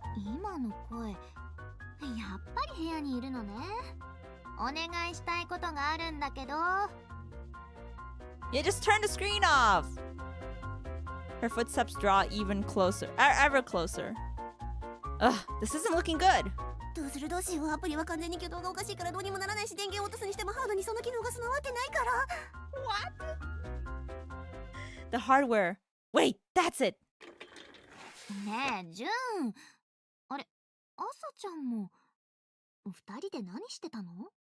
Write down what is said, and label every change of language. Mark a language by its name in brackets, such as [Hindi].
[Japanese] 今の声、やっぱり部屋にいるのね。お願いしたいことがあるんだけど。 [English] Yeah, just turn the screen off! Her footsteps draw even closer, ever closer. Ugh, this isn't looking good. [Japanese] どうしよう。アプリは完全に挙動がおかしいからどうにもならないし、電源を落とすにしてもハードにその機能が備わってないから。 [English] What? The hardware. Wait, that's it! [Japanese] ねえ、ジュン。あれ、アサちゃんも二人で何してたの？